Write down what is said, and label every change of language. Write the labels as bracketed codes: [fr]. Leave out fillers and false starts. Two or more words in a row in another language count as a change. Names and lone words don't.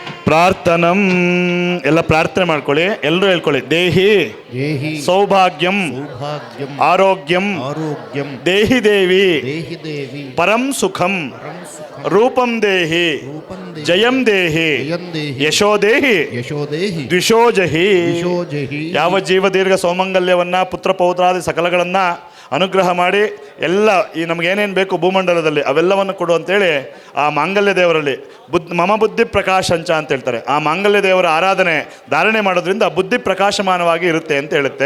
[kn] ಪ್ರಾರ್ಥನಂ ಎಲ್ಲ ಪ್ರಾರ್ಥನೆ ಮಾಡ್ಕೊಳ್ಳಿ. ಎಲ್ಲರೂ ಹೇಳ್ಕೊಳ್ಳಿ. [sa] ದೇಹಿ ದೇಹಿ ಸೌಭಾಗ್ಯಂ ಸೌಭಾಗ್ಯಂ ಆರೋಗ್ಯಂ ಆರೋಗ್ಯಂ ದೇಹಿ ದೇವಿ ದೇಹಿ ದೇವಿ ಪರಂ ಸುಖಂ ಪರಂ ಸುಖಂ ರೂಪಂ ದೇಹಿ ರೂಪಂ ದೇಹಿ ಜಯಂ ದೇಹಿ ಜಯಂ ದೇಹಿ ಯಶೋ ದೇಹಿ ಯಶೋ ದೇಹಿ ದ್ವಿಷೋಜಹಿ. ವಿಶೋಜಹಿ [kn] ಯಾವ ಜೀವ ದೀರ್ಘ ಸೌಮಂಗಲ್ಯವನ್ನ ಪುತ್ರ ಪೌತ್ರಾದಿ ಸಕಲಗಳನ್ನ ಅನುಗ್ರಹ ಮಾಡಿ ಎಲ್ಲ ಈ ನಮಗೇನೇನು ಬೇಕು ಭೂಮಂಡಲದಲ್ಲಿ ಅವೆಲ್ಲವನ್ನು ಕೊಡು ಅಂತೇಳಿ ಆ ಮಾಂಗಲ್ಯ ದೇವರಲ್ಲಿ [sa] ಮಮ ಬುದ್ಧಿ ಪ್ರಕಾಶಂಚ [kn] ಅಂತ ಹೇಳ್ತಾರೆ. ಆ ಮಾಂಗಲ್ಯ ದೇವರ ಆರಾಧನೆ ಧಾರಣೆ ಮಾಡೋದ್ರಿಂದ ಬುದ್ಧಿ ಪ್ರಕಾಶಮಾನವಾಗಿ ಇರುತ್ತೆ ಅಂತ ಹೇಳುತ್ತೆ.